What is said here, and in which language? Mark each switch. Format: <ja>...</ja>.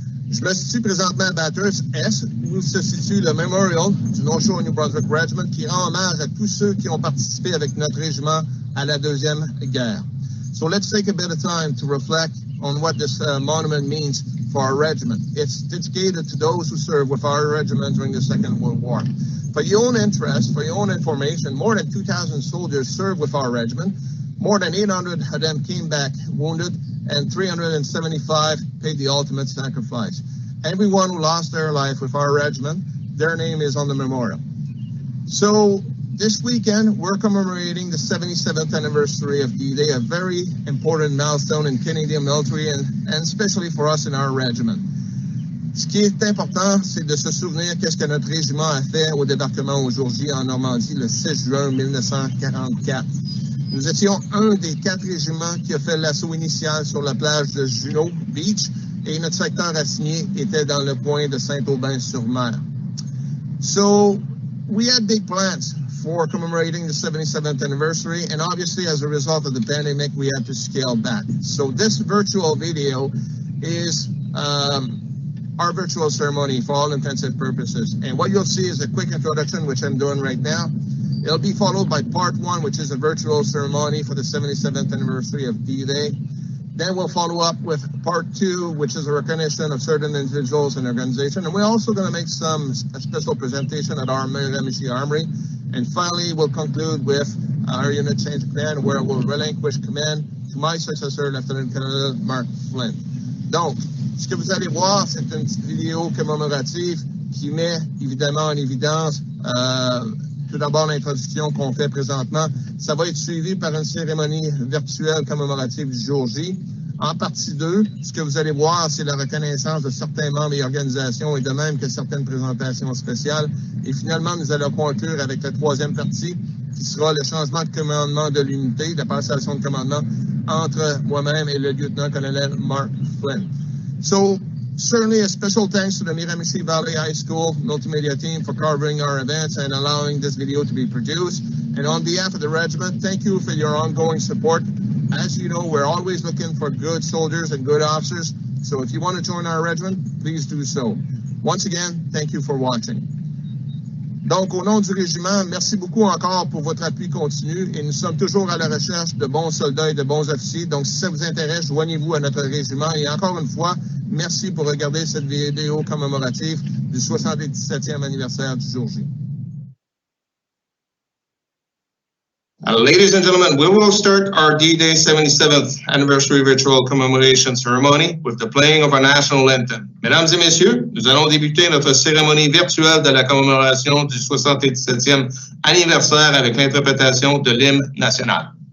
<fr>Je me situe présentement à Bathurst S, où se situe le Memorial du North Shore New Brunswick Regiment, qui rend hommage à tous ceux qui ont participé avec notre régiment à la Deuxième Guerre.</fr> <en>So let's take a bit of time to reflect on what this monument means for our regiment. It's dedicated to those who served with our regiment during the Second World War. For your own interest, for your own information, more than 2,000 soldiers served with our regiment. More than 800 of them came back wounded, and 375 paid the ultimate sacrifice. Everyone who lost their life with our regiment, their name is on the memorial. So this weekend, we're commemorating the 77th anniversary of D-Day, a very important milestone in Canadian military and especially for us in our regiment.</en> <fr>Ce qui est important, c'est de se souvenir qu'est-ce que notre régiment a fait au débarquement au Jour-J en Normandie le 6 juin 1944. Nous étions un des 4 régiments qui a fait l'assaut initial sur la plage de Juno Beach et notre secteur assigné était dans le point de Saint-Aubin-sur-Mer.</fr> <en>So we had big plans for commemorating the 77th anniversary, and obviously as a result of the pandemic we had to scale back. So this virtual video is our virtual ceremony for all intensive purposes, and what you'll see is a quick introduction, which I'm doing right now. It'll be followed by part 1, which is a virtual ceremony for the 77th anniversary of D-Day. Then we'll follow up with part 2, which is a recognition of certain individuals and organizations. And we're also going to make a special presentation at our Miramichi Armory. And finally, we'll conclude with our unit change of command, where we'll relinquish command to my successor, Lieutenant Colonel Mark Flynn.</en> <fr>Donc, ce que vous allez voir, c'est une petite vidéo commémorative qui met évidemment en évidence tout d'abord l'introduction qu'on fait présentement. Ça va être suivi par une cérémonie virtuelle commémorative du Jour-J. En partie 2, ce que vous allez voir, c'est la reconnaissance de certains membres et organisations et de même que certaines présentations spéciales. Et finalement, nous allons conclure avec la 3e partie, qui sera le changement de commandement de l'unité, la passation de commandement entre moi-même et le lieutenant-colonel Mark Flynn.</fr> <en>So, certainly a special thanks to the Miramichi Valley High School multimedia team for covering our events and allowing this video to be produced. And on behalf of the regiment, thank you for your ongoing support. As you know, we're always looking for good soldiers and good officers. So if you want to join our regiment, please do so. Once again, thank you for watching.</en> <fr>Donc, au nom du régiment, merci beaucoup encore pour votre appui continu et nous sommes toujours à la recherche de bons soldats et de bons officiers. Donc, si ça vous intéresse, joignez-vous à notre régiment. Et encore une fois, merci pour regarder cette vidéo commémorative du 77e anniversaire du Jour-J.</fr> <en>Ladies and gentlemen, we will start our D-Day 77th anniversary virtual commemoration ceremony with the playing of our national anthem.</en> <fr>Mesdames et messieurs, nous allons débuter notre cérémonie virtuelle de la commémoration du 77e anniversaire avec l'interprétation de l'hymne national.</fr>